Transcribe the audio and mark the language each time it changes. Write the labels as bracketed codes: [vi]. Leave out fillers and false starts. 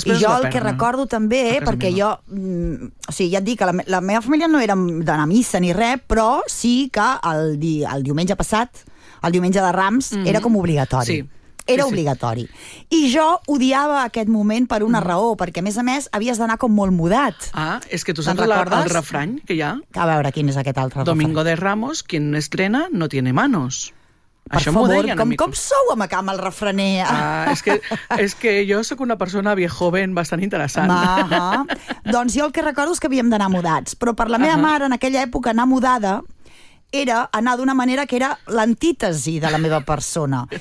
[ca] i jo el que recordo també, perquè jo... O sigui, ja et dic, la meva família no era d'anar a missa ni res, però sí que el diumenge passat, el diumenge de Rams, era com obligatori. Sí. Era sí, sí. Obligatori. I jo odiava aquest moment per una raó, perquè, a més, havies d'anar com molt mudat. Ah, és que tu saps el refrany que hi ha? A veure, quin és aquest altre [es] Domingo Domingo de Ramos, quien no estrena, no tiene manos. [ca] Per això favor, deien, com sou amb el refraner? Ah, és que jo sóc una persona viejoven bastant interessant. Doncs jo el que recordo és que havíem d'anar mudats, però per la meva mare, en aquella època, anar mudada... era anar d'una manera que era l'antítesi de la meva persona.